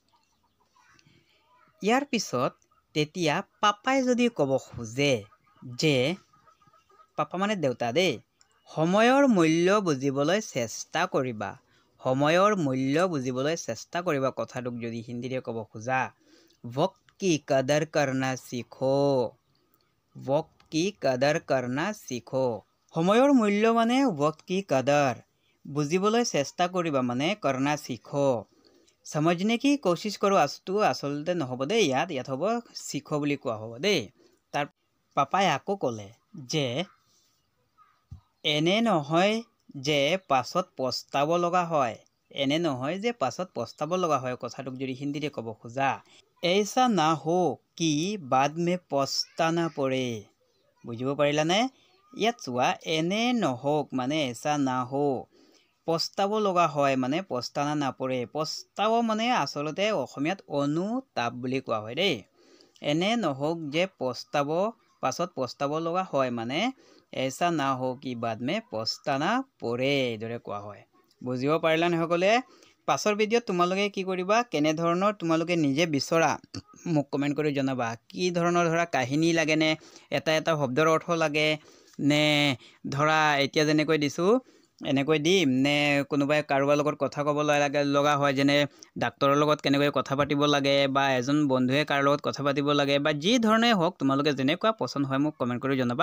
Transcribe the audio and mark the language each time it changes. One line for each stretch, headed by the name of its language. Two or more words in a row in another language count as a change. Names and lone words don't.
Assamese: ইয়াৰ পিছত তেতিয়া পাপাই যদি ক'ব খোজে যে পাপা মানে দেউতা দেই, সময়ৰ মূল্য বুজিবলৈ চেষ্টা কৰিবা। সময়ৰ মূল্য বুজিবলৈ চেষ্টা কৰিবা কথাটোক যদি হিন্দীৰে ক'ব খোজা
Hindi: वक्त की कदर करना सीखो। वक्त की कदर करना सीखो।
Assamese: সময়ৰ মূল্য মানে
Hindi: वक्त की कदर
Assamese: বুজিবলৈ চেষ্টা কৰিবা মানে
Hindi: करना सीखो। समझने की कोशिश करो
Assamese: আছটো আচলতে নহ'ব দেই, ইয়াত হ'ব শিখো বুলি কোৱা হ'ব দেই। তাৰ পাপাই আকৌ ক'লে যে এনে নহয় যে পাছত পস্তাব লগা হয়। এনে নহয় যে পাছত পস্তাব লগা হয় কথাটোক যদি হিন্দীতে ক'ব খোজা
Hindi: ऐसा ना हो कि बाद में पछताना पड़े।
Assamese: বুজিব পাৰিলানে? ইয়াত চোৱা এনে নহওক মানে
Hindi: ऐसा ना हो,
Assamese: পস্তাব লগা হয় মানে পস্তানা নাপৰে। পস্তাব মানে আচলতে অসমীয়াত অনুতাপ বুলি কোৱা হয় দেই। এনে নহওক যে পাছত পস্তাব লগা হয় মানে
Hindi: ऐसा ना हो कि बाद में पछताना पड़े
Assamese: এইদৰে কোৱা হয়। বুজিব পাৰিলানে সকলোৱে? পাছৰ ভিডিঅ'ত তোমালোকে কি কৰিবা, কেনেধৰণৰ তোমালোকে নিজে বিচৰা মোক কমেণ্ট কৰি জনাবা। কি ধৰণৰ ধৰা কাহিনী লাগেনে, এটা শব্দৰ অৰ্থ লাগে নে ধৰা এতিয়া যেনেকৈ দিছোঁ এনেকৈ দিম, নে কোনোবাই কাৰোবাৰ লগত কথা ক'ব লগা হয় যেনে ডাক্তৰৰ লগত কেনেকৈ কথা পাতিব লাগে বা এজন বন্ধুৱে কাৰ লগত কথা পাতিব লাগে বা যি ধৰণে হওক তোমালোকে যেনেকুৱা পচন্দ হয় মোক কমেণ্ট কৰি জনাবা।